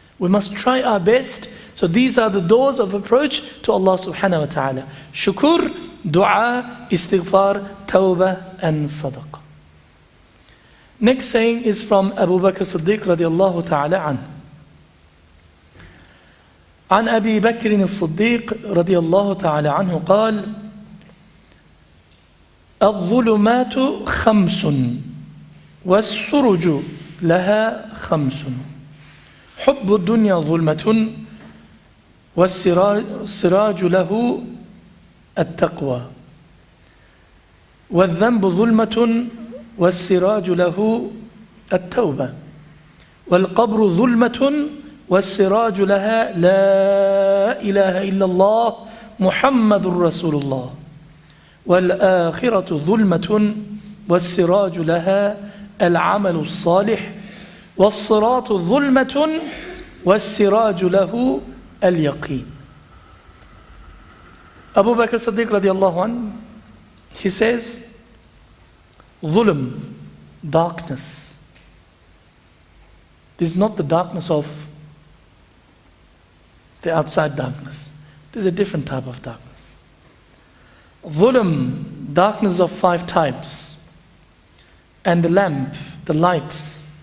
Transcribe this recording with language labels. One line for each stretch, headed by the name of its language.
English: We must try our best. So these are the doors of approach to Allah subhanahu wa ta'ala. Shukr, dua, istighfar, tawbah, and sadaqah. Next saying is from Abu Bakr Siddiq radiallahu ta'ala anhu.
Arabic: عن أبي بكر الصديق رضي الله تعالى عنه قال الظلمات 5 والسرج لها 5 حب الدنيا ظلمة والسراج له التقوى والذنب ظلمة والسراج له التوبة والقبر ظلمة والسراج لها لا إله إلا الله محمد رسول الله والآخرة ظلمة والسراج لها العمل الصالح والصراط ظلمة والسراج له اليقين.
English: Abu Bakr Siddiq radiallahu anhu, he says, Zulm, darkness. This is not the darkness of the outside darkness. This is a different type of darkness. Zulm, darkness of 5 types. And the lamp, the light,